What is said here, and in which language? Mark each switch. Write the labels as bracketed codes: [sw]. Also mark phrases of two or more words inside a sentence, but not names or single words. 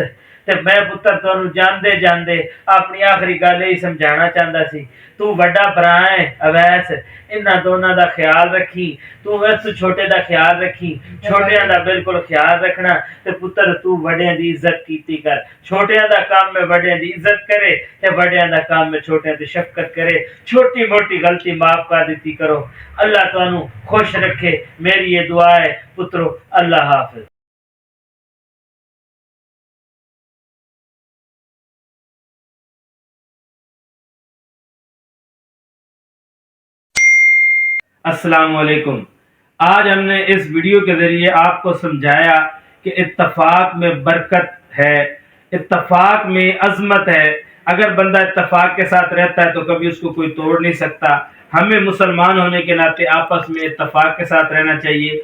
[pa] تے میں پتر تہانوں جاندے جاندے اپنی آخری گل یہی سمجھانا چاہتا سی، تو وڈا بھرا ہے اویس، انہاں دوناں دا خیال رکھی، تو اس چھوٹے دا خیال رکھی، چھوٹیاں دا بالکل خیال رکھنا. تے پتر تو وڈیاں دی عزت کیتی کر، چھوٹیاں دا کام میں وڈیاں دی عزت کرے، تے وڈیاں دا کام میں چھوٹیاں دی شفقت کرے، چھوٹی موٹی غلطی معاف کر دی کرو. اللہ تہانوں خوش رکھے، میری یہ دعا ہے پترو. اللہ حافظ۔ السلام علیکم. [ur] آج ہم نے اس ویڈیو کے ذریعے آپ کو سمجھایا کہ اتفاق میں برکت ہے، اتفاق میں عظمت ہے. اگر بندہ اتفاق کے ساتھ رہتا ہے تو کبھی اس کو کوئی توڑ نہیں سکتا. ہمیں مسلمان ہونے کے ناطے آپس میں اتفاق کے ساتھ رہنا چاہیے.